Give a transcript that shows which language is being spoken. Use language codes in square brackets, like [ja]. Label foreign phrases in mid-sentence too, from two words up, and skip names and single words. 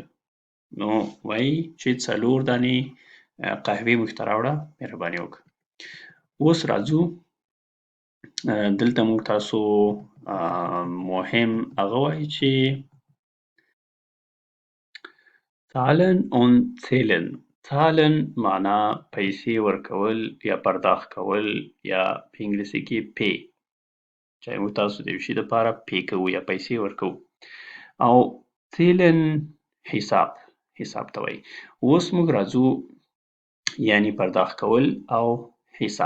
[ps] نو وایي چې 4 دانې قهوې موږ ته راوړه، مهرباني وکړه. اوس راځو دلته موږ تاسو مهم هغه وایي چې [de] "Zahlen und zählen". [ps] zahlen معنا پیسې ورکول یا پرداخت کول یا په انګلیسي کې pay. چې موږ تاسو د یو شي دپاره pay کوو یا پیسې ورکوو. او zählen حساب ته وایي. اوس موږ راځو یعنې پرداخت کول او حساب.